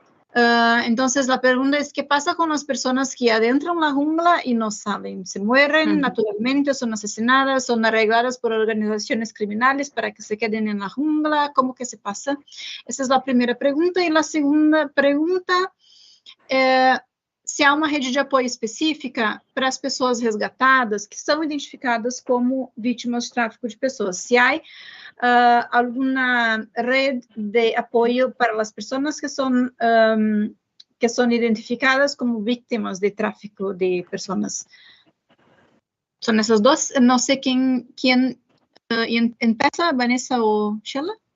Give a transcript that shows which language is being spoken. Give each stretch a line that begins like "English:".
Spanish: Entonces la pregunta es, ¿qué pasa con las personas que adentran la jungla y no saben? ¿Se mueren naturalmente, son asesinadas, son arregladas por organizaciones criminales para que se queden en la jungla? ¿Cómo que se pasa? Esa es la primera pregunta. Y la segunda pregunta,
Portuguese: se há uma rede de apoio específica para as pessoas resgatadas que são identificadas como vítimas de tráfico de pessoas. Se há
Spanish: alguna red de apoyo para las personas que son identificadas como víctimas de tráfico de personas. Son esos dos. No sé quién empieza, Vanessa o Sheila.